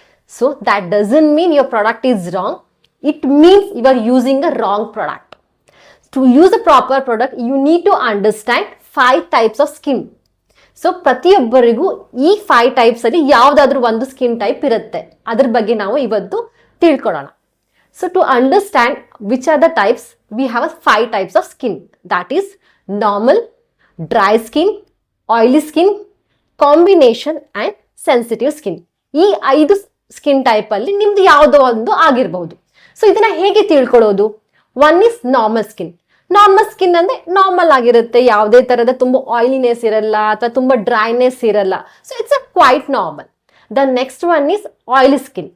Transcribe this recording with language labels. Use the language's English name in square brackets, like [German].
[English] So that doesn't mean your product is wrong. It means you are using a wrong product. To use a proper product you need to understand 5 types of skin. [Kannada] So ಪ್ರತಿಯೊಬ್ಬರಿಗೂ ಈ 5 types ಅಲ್ಲಿ ಯಾವ್ದಾದ್ರು ಒಂದು skin type ಇರುತ್ತೆ. ಅದ್ರ ಬಗ್ಗೆ ನಾವು ಇವತ್ತು ತಿಳ್ಕೊಳ್ಳೋಣ. [English] So to understand which are the types, we have 5 types of skin. That is normal, dry skin, oily skin, combination and sensitive skin. [Kannada] ಈ 5 ಸ್ಕಿನ್ ಟೈಪ್ ಅಲ್ಲಿ ನಿಮ್ದು ಯಾವುದೋ ಒಂದು ಆಗಿರಬಹುದು. ಸೊ ಇದನ್ನ ಹೇಗೆ ತಿಳ್ಕೊಳ್ಳೋದು? [English] One is normal skin. [Kannada] Normal skin ಅಂದ್ರೆ ನಾರ್ಮಲ್ ಆಗಿರುತ್ತೆ, ಯಾವುದೇ ತರದ ತುಂಬಾ ಆಯಿಲಿನೆಸ್ ಇರಲ್ಲ ಅಥವಾ ತುಂಬಾ ಡ್ರೈನೆಸ್ ಇರಲ್ಲ. [English] So it's a quite normal. The next one is oily skin.